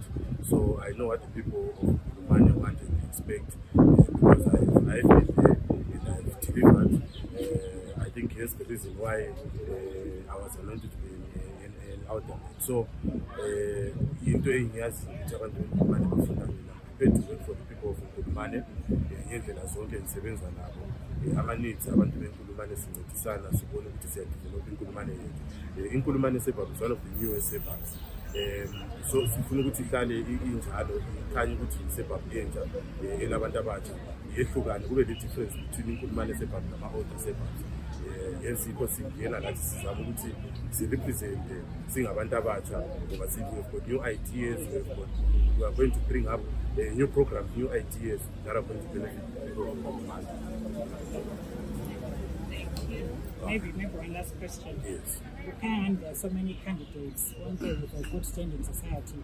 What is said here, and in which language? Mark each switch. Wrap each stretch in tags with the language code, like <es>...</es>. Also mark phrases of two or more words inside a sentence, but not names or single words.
<en>So I know what the people of Nkulumane want and expect because I've been there and I've delivered. I think here's the reason why I was anointed to be an outcome. So, in doing yes, I'm prepared to work for the people of Nkulumane.</en> <nd>Ngendlela zonke engisebenza nabo ama-needs abantu beNkulumane sincedisana sibone ukuthi siyadevelopha iNkulumane yethu.</nd> <en>iNkulumane suburb is one of the newest suburbs.</en> <nd>So sifuna ukuthi ihlale injalo ikhanye ukuthi i-suburb entsha enabantu abatsha yehlukane kube le</nd> <en>difference between</en> <nd>iNkulumane suburb nama-older suburbs. Yenzikho singena lathi sizama ukuthi sirepresente singabantu abatsha ngoba</nd> <en>we've got new ideas, we are going to bring up new programs, new ideas that are going to benefit people of Nkulumane. Thank you. Maybe one last question. Yes. You find there are so many candidates, one day with a good standing society.</en>